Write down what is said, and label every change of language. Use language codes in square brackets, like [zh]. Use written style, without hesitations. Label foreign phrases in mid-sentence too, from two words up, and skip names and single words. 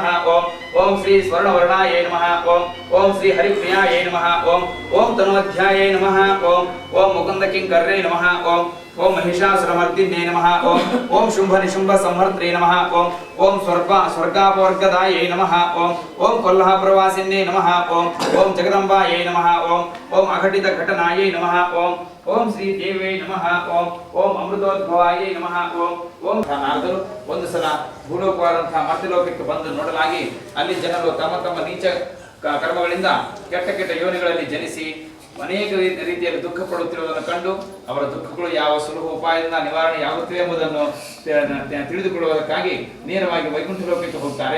[sa] ओम श्री स्वर्णवर्णायै नमः ओम श्री हरिप्रियायै नमः ओम तनोध्यायै नमः ओम मुकुन्दकिङ्कर्यै नमः ओम महिषासुरमर्दिन्यै नमः ओम शुंभ निशुंभ संहर्त्रे नमः ओम स्वर्गापवर्गदायै नमः ओम कोल्हापुरवासिन्यै नमः ओम जगदम्बायै नमः ओम अघटितघटनायै नमः ओम श्री देवे नमः ओम अमृतोद्भवायै नमः ओम [kn] ನಾರದರು ಒಂದು ಸಲ ಭೂಲೋಕವಾದಂತಹ ಮರ್ತ್ಯಲೋಕಕ್ಕೆ ಬಂದು ನೋಡಲಾಗಿ ಅಲ್ಲಿ ಜನರು ತಮ್ಮ ತಮ್ಮ ನೀಚ ಕರ್ಮಗಳಿಂದ ಕೆಟ್ಟ ಕೆಟ್ಟ ಯೋನಿಗಳಲ್ಲಿ ಜನಿಸಿ ಅನೇಕ ರೀತಿಯಲ್ಲಿ ದುಃಖ ಪಡುತ್ತಿರುವುದನ್ನು ಕಂಡು ಅವರ ದುಃಖಗಳು ಯಾವ ಸುಲಭ ಉಪಾಯದಿಂದ ನಿವಾರಣೆಯಾಗುತ್ತವೆ ಎಂಬುದನ್ನು ತಿಳಿದುಕೊಳ್ಳುವುದಕ್ಕಾಗಿ ನೇರವಾಗಿ ವೈಕುಂಠ ಲೋಕಕ್ಕೆ ಹೋಗ್ತಾರೆ.